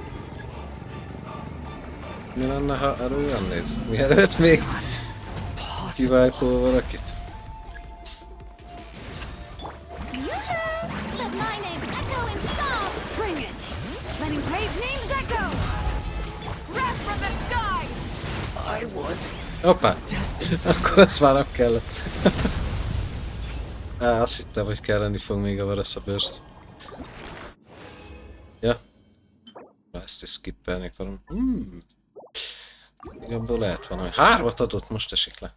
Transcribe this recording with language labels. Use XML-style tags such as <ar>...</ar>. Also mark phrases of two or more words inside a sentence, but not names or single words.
<hu>Mi lenne, ha előjönnéd? Mielőtt még kivájtol valakit?</hu> <en>Let my name echo in song! Bring it! Letting brave names echo! Wrath from the sky! I was</en> <hu>Hoppá!</hu> <en>destined.</en> <hu>Akkor ezt már nem kellett. Azt hittem, hogy kelleni fog még a varaszabőrst. Ja. Ezt is skippelni akarom. Igazából lehet van, hogy 3-at adott, most esik le.</hu>